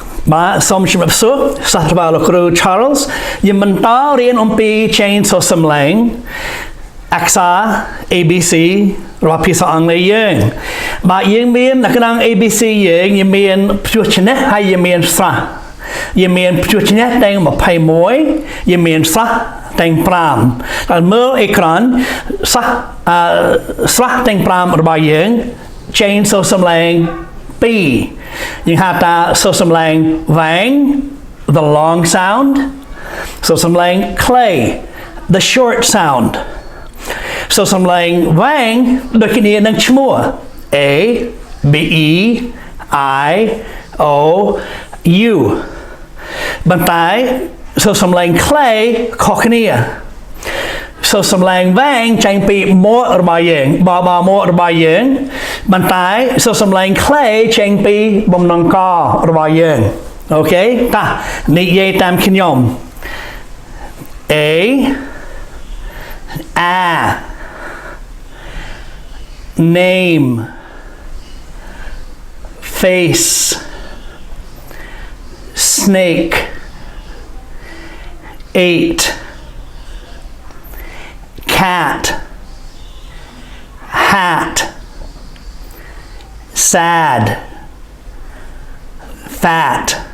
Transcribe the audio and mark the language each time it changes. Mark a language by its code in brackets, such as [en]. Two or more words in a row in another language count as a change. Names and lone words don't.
[km] បាទសូមជម្រាបសួរសាស្ត្រាចារ្យលោកគ្រូ Charles យើងបន្តរៀនអំពី chain សូរសំឡេងអក្សរ ABC របស់ភាសាអង់គ្លេសយើងបាទយើងមាននៅក្នុង ABC យើងមានព្យួរឈ្នះហើយយើងមានស្រះយើងមានព្យួរឈ្នះទាំង21យើងមានស្រះទាំង5ដល់មើលអេក្រង់ ស្រះទាំង5របស់យើង chain សូរសំឡេង2យើងហៅថាសូរសំឡេងវែង [en] the long sound [km] សូរ សំឡេងខ្លី [en] the short sound [km] សូរសំឡេងវែងដូចគ្នានឹងឈ្មោះ [en] A B E I O U [km] ប៉ុន្តែសូរសំឡេងខ្លីខុសគ្នាសូរសំឡេងវែងចេញពីមាត់របស់យើងបបមាត់របស់យើងប៉ុន្តែសូរសំឡេងខ្លីចេញពីបំណងករបស់យើងអូខេតោះនិយាយតាមខ្ញុំ [en] A name face snake 8 cat hat sad fat